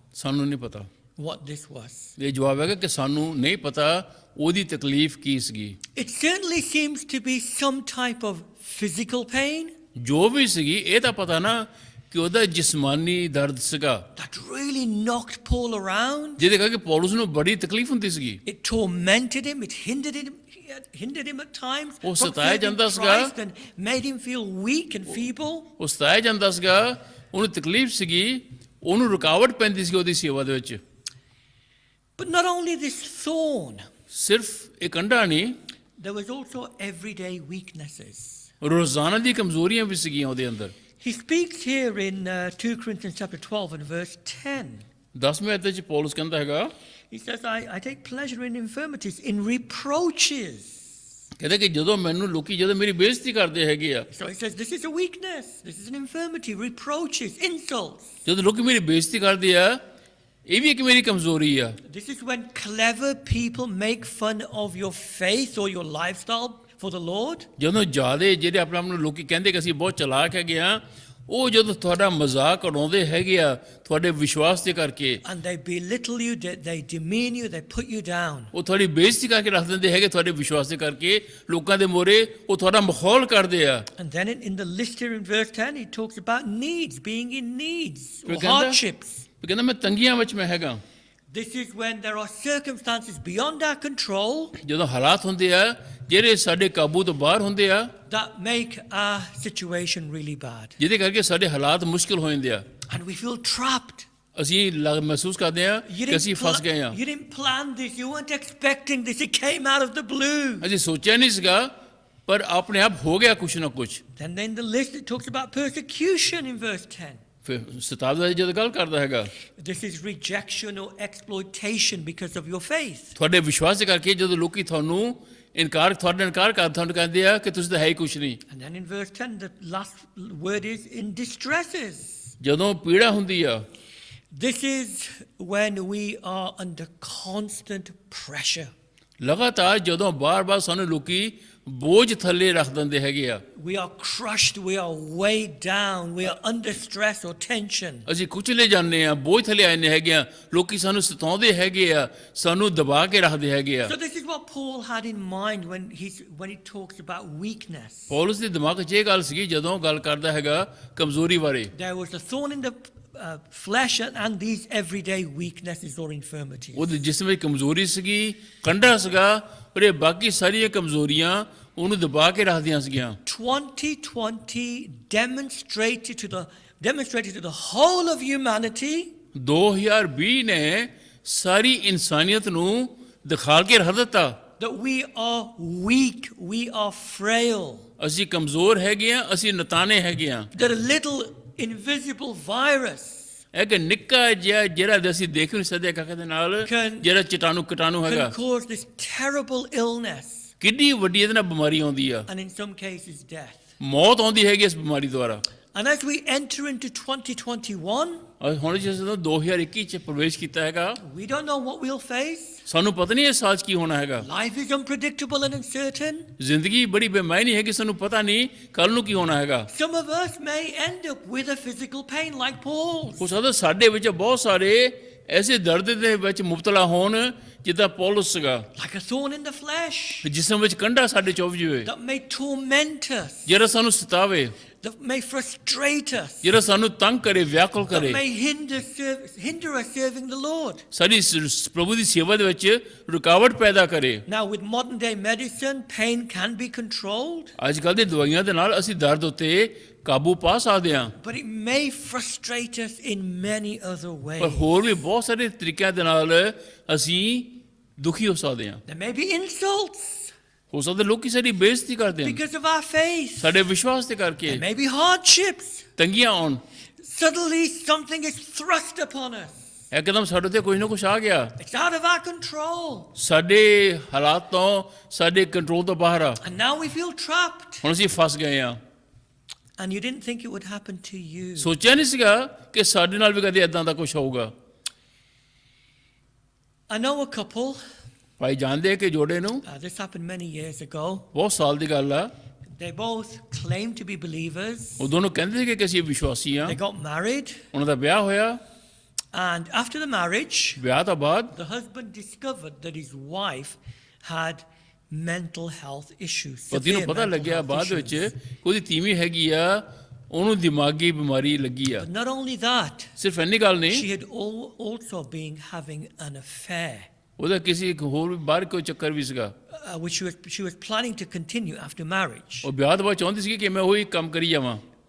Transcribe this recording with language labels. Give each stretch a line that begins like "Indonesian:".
Punjabi: ਸਾਨੂੰ ਨਹੀਂ ਪਤਾ।
English: what this was.
Punjabi: ਇਹ ਜਵਾਬ ਹੈਗਾ ਕਿ ਸਾਨੂੰ ਨਹੀਂ ਪਤਾ ਉਹਦੀ ਤਕਲੀਫ ਕੀ ਸੀਗੀ।
English: It certainly seems to be some type of physical pain
Punjabi: ਜੋ ਵੀ ਸੀਗੀ ਇਹ ਤਾਂ ਪਤਾ ਨਾ ਕਿ ਉਹਦਾ ਜਿਸਮਾਨੀ ਦਰਦ ਸੀਗਾ
English: that really knocked Paul around.
Punjabi: ਜਿਹਦੇ ਕਰਕੇ ਪੌਲਸ ਨੂੰ ਬੜੀ ਤਕਲੀਫ ਹੁੰਦੀ ਸੀਗੀ।
English: It tormented him. It hindered him at times
Punjabi: ਉਹ
English: from
Punjabi: ਸਤਾਇਆ
English: serving
Punjabi: ਜਾਂਦਾ ਸੀਗਾ।
English: Christ and made him feel weak and feeble.
Punjabi: ਉਹ ਸਤਾਇਆ ਜਾਂਦਾ ਸੀਗਾ, ਉਹਨੂੰ ਤਕਲੀਫ ਸੀਗੀ, ਉਹਨੂੰ ਰੁਕਾਵਟ ਪੈਂਦੀ ਸੀ ਉਹਦੀ ਸੇਵਾ ਦੇ ਵਿੱਚ।
English: But not only this thorn,
Punjabi: ਸਿਰਫ ਇਹ ਕੰਡਾ ਨਹੀਂ,
English: there was also everyday weaknesses.
Punjabi: ਰੋਜ਼ਾਨਾ ਦੀ ਕਮਜ਼ੋਰੀਆਂ ਵੀ ਸੀਗੀਆਂ ਉਹਦੇ ਅੰਦਰ।
English: He speaks here in 2 Corinthians chapter 12 and verse 10.
Punjabi: 10ਵੇਂ ਅਧਿਆਇ 'ਚ ਪੌਲਸ ਕਹਿੰਦਾ ਹੈਗਾ,
English: He says, I take pleasure in infirmities, in reproaches.
Punjabi: ਕਹਿੰਦਾ ਕਿ ਜਦੋਂ ਮੈਨੂੰ ਲੋਕੀ ਜਦੋਂ ਮੇਰੀ ਬੇਇੱਜ਼ਤੀ ਕਰਦੇ ਹੈਗੇ ਆ,
English: So he says, this is a weakness, this is an infirmity, reproaches, insults.
Punjabi: ਜਦੋਂ ਲੋਕੀ ਮੇਰੀ ਬੇਇੱਜ਼ਤੀ ਕਰਦੇ ਆ, ਇਹ ਵੀ ਇੱਕ ਮੇਰੀ ਕਮਜ਼ੋਰੀ ਆ।
English: This is when clever people make fun of your faith or your lifestyle for the Lord.
Punjabi: ਜਦੋਂ ਜ਼ਿਆਦੇ ਜਿਹੜੇ ਆਪਣੇ ਆਪ ਨੂੰ ਲੋਕੀ ਕਹਿੰਦੇ ਕਿ ਅਸੀਂ ਬਹੁਤ ਚਲਾਕ ਹੈਗੇ ਆ, ਉਹ ਜਦੋਂ ਤੁਹਾਡਾ ਮਜ਼ਾਕ ਉਡਾਉਂਦੇ ਹੈਗੇ ਆ ਤੁਹਾਡੇ ਵਿਸ਼ਵਾਸ ਦੇ ਕਰਕੇ,
English: And they belittle you, they demean you, they put you down.
Punjabi: ਉਹ ਤੁਹਾਡੀ ਬੇਇੱਜ਼ਤੀ ਕਰਕੇ ਰੱਖ ਦਿੰਦੇ ਹੈਗੇ ਤੁਹਾਡੇ ਵਿਸ਼ਵਾਸ ਦੇ ਕਰਕੇ, ਲੋਕਾਂ ਦੇ ਮੋਰੇ ਉਹ ਤੁਹਾਡਾ ਮਾਹੌਲ ਕਰਦੇ ਆ।
English: And then in the list here in verse 10, he talks about needs, being in needs or
Punjabi: ਕਹਿੰਦਾ-
English: hardships.
Punjabi: ਕਹਿੰਦਾ ਮੈਂ ਤੰਗੀਆਂ ਵਿੱਚ ਮੈਂ ਹੈਗਾ।
English: This is when there are circumstances beyond our control
Punjabi: ਜਦੋਂ ਹਾਲਾਤ ਹੁੰਦੇ ਆ ਜਿਹੜੇ ਸਾਡੇ ਕਾਬੂ ਤੋਂ ਬਾਹਰ ਹੁੰਦੇ ਆ,
English: that make our situation really bad.
Punjabi: ਜਿਹਦੇ ਕਰਕੇ ਸਾਡੇ ਹਾਲਾਤ ਮੁਸ਼ਕਿਲ ਹੋ ਜਾਂਦੇ ਆ।
English: And we feel trapped.
Punjabi: ਅਸੀਂ ਮਹਿਸੂਸ ਕਰਦੇ ਆ ਕਿ ਅਸੀਂ ਫਸ ਗਏ ਆ।
English: You didn't plan this, you weren't expecting this, it came out of the blue.
Punjabi: ਅਸੀਂ ਸੋਚਿਆ ਨਹੀਂ ਸੀਗਾ, ਪਰ ਆਪਣੇ ਆਪ ਹੋ ਗਿਆ ਕੁਛ ਨਾ ਕੁਛ।
English: Then in the list it talks about persecution in verse 10.
Punjabi: ਫਿਰ ਸਤਾਵ ਜਦੋਂ ਗੱਲ ਕਰਦਾ ਹੈਗਾ,
English: This is rejection or exploitation because of your faith.
Punjabi: ਤੁਹਾਡੇ ਵਿਸ਼ਵਾਸ ਦੇ ਕਰਕੇ ਜਦੋਂ ਲੋਕੀ ਤੁਹਾਨੂੰ ਇਨਕਾਰ ਤੁਹਾਡਾ ਇਨਕਾਰ ਕਰ ਤੁਹਾਨੂੰ ਕਹਿੰਦੇ ਆ ਕਿ ਤੁਸੀਂ ਤਾਂ ਹੈ ਹੀ ਕੁਛ ਨਹੀਂ।
English: And then in verse 10, the last word is in distresses.
Punjabi: ਜਦੋਂ ਪੀੜਾ ਹੁੰਦੀ ਆ,
English: This is when we are under constant pressure.
Punjabi: ਲਗਾਤਾਰ ਜਦੋਂ ਬਾਰ-ਬਾਰ ਸਾਨੂੰ ਲੋਕੀ ਬੋਝ ਥੱਲੇ ਰੱਖ ਦਿੰਦੇ ਹੈਗੇ ਆ,
English: We are crushed, we are weighed down, we are under stress or tension.
Punjabi: ਅਸੀਂ ਕੁਚਲੇ ਜਾਂਦੇ ਆ, ਬੋਝ ਥੱਲੇ ਆਏ ਨੇ ਹੈਗੇ ਆ, ਲੋਕੀ ਸਾਨੂੰ ਸਤਾਉਂਦੇ ਹੈਗੇ ਆ, ਸਾਨੂੰ ਦਬਾ ਕੇ ਰੱਖਦੇ ਹੈਗੇ ਆ।
English: So this is what Paul had in mind when he talks about weakness.
Punjabi: Paulus ਦੇ ਦਿਮਾਗ 'ਚ ਇਹ ਗੱਲ ਸੀਗੀ ਜਦੋਂ ਗੱਲ ਕਰਦਾ ਹੈਗਾ ਕਮਜ਼ੋਰੀ ਬਾਰੇ।
English: There was a thorn in the flesh and these everyday weaknesses or infirmities.
Punjabi: ਉਹਦੇ ਜਿਸਮ ਵਿੱਚ ਕਮਜ਼ੋਰੀ ਸੀਗੀ, ਕੰਡਾ ਸੀਗਾ, ਪਰ ਇਹ ਬਾਕੀ ਸਾਰੀਆਂ ਕਮਜ਼ੋਰੀਆਂ ਉਹਨੂੰ ਦਬਾ ਕੇ ਰੱਖਦੀਆਂ ਸੀਗੀਆਂ।
English: 2020 demonstrated to the whole of humanity
Punjabi: 2020 ਨੇ ਸਾਰੀ ਇਨਸਾਨੀਅਤ ਨੂੰ ਦਿਖਾ ਕੇ ਰੱਖ ਦਿੱਤਾ
English: that we are weak, we are frail.
Punjabi: ਅਸੀਂ ਕਮਜ਼ੋਰ ਹੈਗੇ ਆ, ਅਸੀਂ ਨਤਾਣੇ ਹੈਗੇ ਆ।
English: That a little invisible virus
Punjabi: ਇੱਕ ਨਿੱਕਾ ਜਿਹਾ ਜਿਹੜਾ ਅਸੀਂ ਦੇਖ ਨਹੀਂ ਸਕਦੇ ਕਾਕੇ ਦੇ ਨਾਲ, ਜਿਹੜਾ ਕੀਟਾਣੂ ਹੈਗਾ,
English: can cause this terrible illness
Punjabi: ਕਿੰਨੀ ਵੱਡੀ ਇਹਦੇ ਨਾਲ ਬਿਮਾਰੀ ਆਉਂਦੀ ਆ,
English: and in some cases death.
Punjabi: ਮੌਤ ਆਉਂਦੀ ਹੈਗੀ ਇਸ ਬਿਮਾਰੀ ਦੁਆਰਾ।
English: And as we enter into 2021,
Punjabi: ਹੁਣ ਜਦੋਂ 2021 ਚ ਪ੍ਰਵੇਸ਼ ਕੀਤਾ ਹੈਗਾ,
English: we don't know what we'll face.
Punjabi: ਸਾਨੂੰ ਪਤਾ ਨਹੀਂ ਇਸ ਸਾਲ 'ਚ ਕੀ ਹੋਣਾ ਹੈਗਾ।
English: Life is unpredictable and uncertain.
Punjabi: ਜ਼ਿੰਦਗੀ ਬੜੀ ਬੇਮਾਇਨੀ ਹੈਗੀ, ਸਾਨੂੰ ਪਤਾ ਨਹੀਂ ਕੱਲ ਨੂੰ ਕੀ ਹੋਣਾ ਹੈਗਾ।
English: Some of us may end up with a physical pain like Paul.
Punjabi: ਹੋ ਸਕਦਾ ਸਾਡੇ ਵਿੱਚ ਬਹੁਤ ਸਾਰੇ ਐਸੇ ਦਰਦ ਦੇ ਵਿੱਚ ਮੁਬਤਲਾ ਹੋਣ ਜਿੱਦਾਂ ਪੌਲਸ ਸੀਗਾ,
English: Like a thorn in the flesh
Punjabi: ਜਿਸਮ ਵਿੱਚ ਕੰਡਾ ਸਾਡੇ ਚੁੱਭ ਜਾਵੇ,
English: that may torment us,
Punjabi: ਜਿਹੜਾ ਸਾਨੂੰ ਸਤਾਵੇ,
English: that may frustrate us,
Punjabi: ਜਿਹੜਾ ਸਾਨੂੰ ਤੰਗ ਕਰੇ, ਵਿਆਕੁਲ
English: that
Punjabi: ਕਰੇ,
English: may hinder us serving the Lord.
Punjabi: ਸਾਡੀ ਪ੍ਰਭੂ ਦੀ ਸੇਵਾ ਦੇ ਵਿੱਚ ਰੁਕਾਵਟ ਪੈਦਾ ਕਰੇ।
English: Now, with modern day medicine, pain can be controlled,
Punjabi: ਅੱਜ ਕੱਲ੍ਹ ਦੀ ਦਵਾਈਆਂ ਦੇ ਨਾਲ ਅਸੀਂ ਦਰਦ ਉੱਤੇ ਕਾਬੂ ਪਾ ਸਕਦੇ ਹਾਂ,
English: but it may frustrate us in many other
Punjabi: ਪਰ
English: ways.
Punjabi: ਹੋਰ ਵੀ ਬਹੁਤ ਸਾਰੇ ਤਰੀਕਿਆਂ ਦੇ ਨਾਲ ਅਸੀਂ ਦੁਖੀ ਹੋ ਸਕਦੇ ਹਾਂ।
English: There may be insults
Punjabi: ਹੋ ਸਕਦਾ ਲੋਕੀ ਸਾਡੀ ਬੇਇੱਜ਼ਤੀ ਕਰਦੇ ਹਨ
English: because of our faith.
Punjabi: ਸਾਡੇ ਵਿਸ਼ਵਾਸ ਦੇ ਕਰਕੇ,
English: There may be hardships.
Punjabi: ਤੰਗੀਆਂ ਆਉਣ,
English: Suddenly, something is thrust upon us.
Punjabi: ਇੱਕਦਮ ਸਾਡੇ ਤੇ ਕੁਝ ਨਾ ਕੁਝ ਆ ਗਿਆ,
English: It's out of our control.
Punjabi: ਸਾਡੇ ਹਾਲਾਤ ਤੋਂ, ਸਾਡੇ ਕੰਟਰੋਲ ਤੋਂ ਬਾਹਰ ਆ,
English: And now we feel trapped.
Punjabi: ਹੁਣ ਅਸੀਂ ਫਸ ਗਏ ਆ।
English: And you didn't think it would happen to you.
Punjabi: ਸੋਚਿਆ ਨਹੀਂ ਸੀਗਾ ਕਿ ਸਾਡੇ ਨਾਲ ਵੀ ਕਦੇ ਏਦਾਂ ਦਾ ਕੁਝ ਹੋਊਗਾ।
English: I know a couple,
Punjabi: ਭਾਈ ਜਾਣਦੇ ਕਿ ਜੋੜੇ ਨੂੰ,
English: this happened many years ago.
Punjabi: ਬਹੁਤ ਸਾਲ ਦੀ ਗੱਲ ਆ,
English: They both claimed to be believers.
Punjabi: ਉਹ ਦੋਨੋਂ ਕਹਿੰਦੇ ਸੀ ਕਿ ਅਸੀਂ ਵਿਸ਼ਵਾਸੀ ਆ।
English: They got married.
Punjabi: ਉਹਨਾਂ ਦਾ ਵਿਆਹ ਹੋਇਆ,
English: And after the marriage,
Punjabi: ਵਿਆਹ ਤੋਂ ਬਾਅਦ
English: the husband discovered that his wife had mental health issues.
Punjabi: ਪਤੀ ਨੂੰ
English: severe
Punjabi: ਪਤਾ
English: mental
Punjabi: ਲੱਗਿਆ
English: health
Punjabi: ਬਾਅਦ ਵਿੱਚ
English: issues.
Punjabi: ਕਿ ਉਹਦੀ ਤੀਵੀਂ ਹੈਗੀ ਆ, ਉਹਨੂੰ ਦਿਮਾਗੀ ਬਿਮਾਰੀ ਲੱਗੀ ਆ।
English: But not only that,
Punjabi: ਸਿਰਫ ਇੰਨੀ ਗੱਲ ਨਹੀਂ,
English: she had also been having an affair,
Punjabi: ਉਹਦਾ ਕਿਸੇ ਹੋਰ ਵੀ ਬਾਹਰ ਕੋਈ ਚੱਕਰ ਵੀ ਸੀਗਾ।
English: which she was planning to continue after marriage.
Punjabi: ਉਹ ਵਿਆਹ ਤੋਂ ਬਾਅਦ ਚਾਹੁੰਦੀ ਸੀ ਕਿ ਮੈਂ ਉਹੀ ਕੰਮ ਕਰੀ ਜਾਵਾਂ।